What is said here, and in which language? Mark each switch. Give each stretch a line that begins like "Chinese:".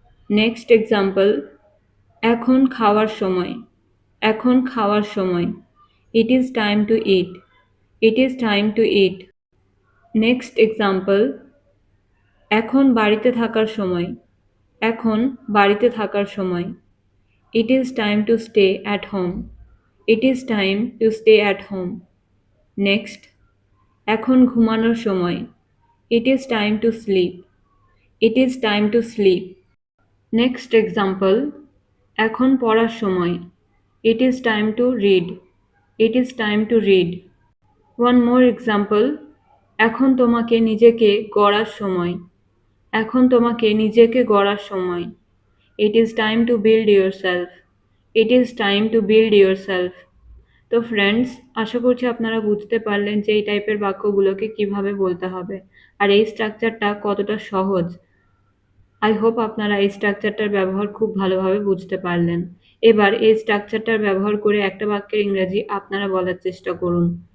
Bangla: Next example, এখন খাওয়ার সময়, এখন খাওয়ার সময়।
English: It is time to eat, it is time to eat.
Bangla: Next example, এখন বাড়িতে থাকার সময়, এখন বাড়িতে থাকার সময়।
English: It is time to stay at home. It is time to stay at home. Next,
Bangla: এখন ঘুমানোর সময়।
English: It is time to sleep. It is time to sleep. Next example,
Bangla: এখন পড়ার সময়।
English: It is time to read. It is time to read. One more example,
Bangla: এখন তোমাকে নিজেকে গড়ার সময়। এখন তোমাকে নিজেকে গড়ার সময়।
English: It is time to build yourself. It is time to build yourself.
Bangla: তো ফ্রেন্ডস, আশা করছি আপনারা বুঝতে পারলেন যে এই টাইপের বাক্যগুলোকে কিভাবে বলতে হবে আর এই স্ট্রাকচারটা কতটা সহজ।
English: I hope
Bangla: আপনারা এই স্ট্রাকচারটার ব্যবহার খুব ভালোভাবে বুঝতে পারলেন। এবার এই স্ট্রাকচারটার ব্যবহার করে একটা বাক্যের ইংরেজি আপনারা বলার চেষ্টা করুন।